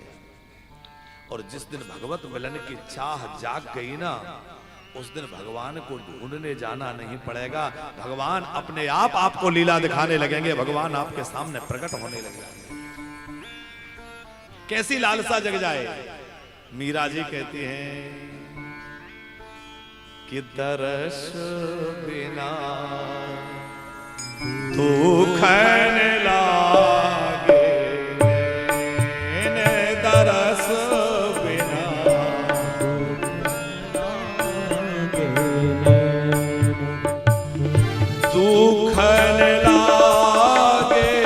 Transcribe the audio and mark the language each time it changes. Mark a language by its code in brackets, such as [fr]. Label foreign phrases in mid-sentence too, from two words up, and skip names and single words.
[hi] और जिस दिन भगवत मिलन की चाह जाग गई ना, उस दिन भगवान को ढूंढने जाना नहीं पड़ेगा। भगवान अपने आप आपको लीला दिखाने लगेंगे, भगवान आपके सामने प्रकट होने लगेंगे। कैसी लालसा जग जाए। मीरा जी कहती हैं कि दरस बिना दुख न लागे, दरस दुख न लागे,